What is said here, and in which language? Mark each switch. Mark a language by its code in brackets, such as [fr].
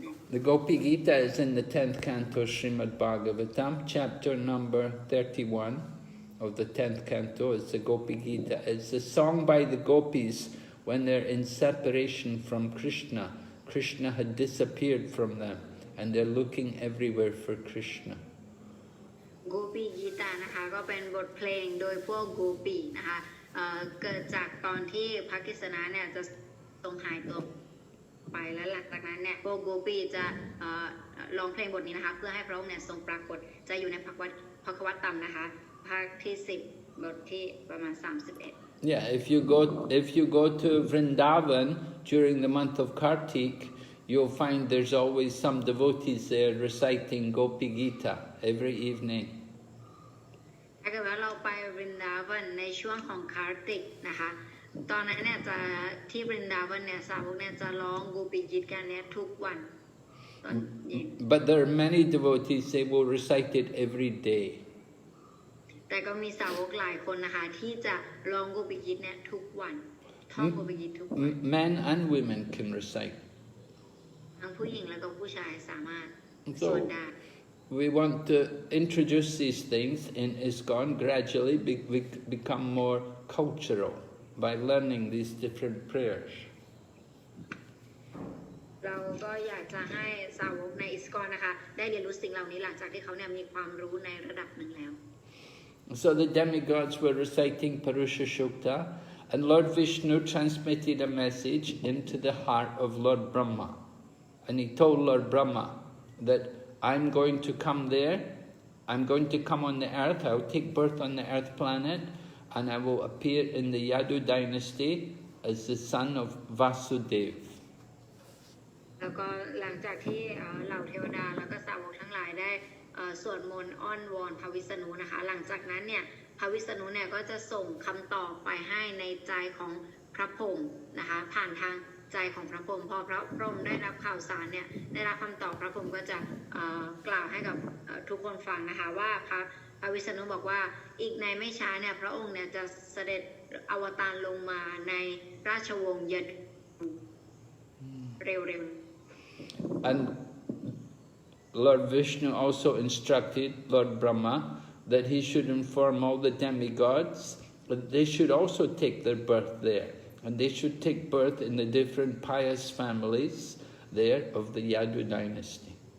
[en] The Gopi Gita is in the 10th canto Srimad Bhagavatam, chapter number 31 of the 10th canto. It's the Gopi Gita. It's a song by the gopis when they're in separation from Krishna. Krishna had disappeared from them and they're looking everywhere for Krishna. [th] Gopi Gita นะคะก็เป็นบทเพลงโดยพวกโกปีนะคะเกิดจากตอนที่พระกฤษณะเนี่ยจะทรงหายตัวไปแล้วหลังจากนั้นเนี่ยพวกโกปีจะร้องเพลงบทนี้นะคะเพื่อให้พระองค์เนี่ยทรงปรากฏจะอยู่ในภควตตัมนะคะภาคที่10บทที่ประมาณ31 [en] Yeah, if you go to Vrindavan during the month of Kartik, you'll find there's always some devotees there reciting Gopi Gita every evening. [th] ถ้าเกิดว่าเราไปวรินดาวันในช่วงของคาร์ติกนะคะตอนนั้นเนี่ยจะที่วรินดาวันเนี่ยสาวกเนี่ยจะร้องโกปิกิตกันเนี่ยทุกวันตอนเย็น [en] But there are many devotees, they will recite it every day. [th] แต่ก็มีสาวกหลายคนนะคะที่จะร้องโกปิกิตเนี่ยทุกวันท่องโกปิกิตทุกวัน [en] Men and women can recite. [th] ทั้งผู้หญิงและก็ผู้ชายสามารถสวดได้ [en] We want to introduce these things in ISKCON, gradually become more cultural by learning these different prayers. [th] เราก็อยากจะให้สาวกในอิสกอนนะคะได้เรียนรู้สิ่งเหล่านี้หลังจากที่เขาเนี่ยมีความรู้ในระดับหนึ่งแล้ว [en] So the demigods were reciting Purusha Sukta, and Lord Vishnu transmitted a message into the heart of Lord Brahma. And he told Lord Brahma that I'm going to come there, I'm going to come on the earth, I'll take birth on the earth planet, and I will appear in the Yadu dynasty as the son of Vasudev. [th] แล้วก็หลังจากที่เหล่าเทวดาแล้วก็สาวกทั้งหลายได้สวดมนต์อ้อนวอนพระวิษณุนะคะหลังจากนั้นเนี่ยพระวิษณุเนี่ยก็จะส่งคำตอบไปให้ในใจของพระพรหมนะคะผ่านทางใจของพระพรหมพอพระพรหมได้รับข่าวสารเนี่ยได้รับคำตอบพระพรหมก็จะ กล่าวให้กับทุกคนฟังนะคะว่าพระวิษณุบอกว่าอีกในไม่ช้าเนี่ยพระองค์เนี่ยจะเสด็จอวตารลงมาในราชวงศ์ยดูเร็วๆ [en] And Lord Vishnu also instructed Lord Brahma that he should inform all the demigods that they should also take their birth there. And they should take birth in the different pious families there of the Yadu dynasty.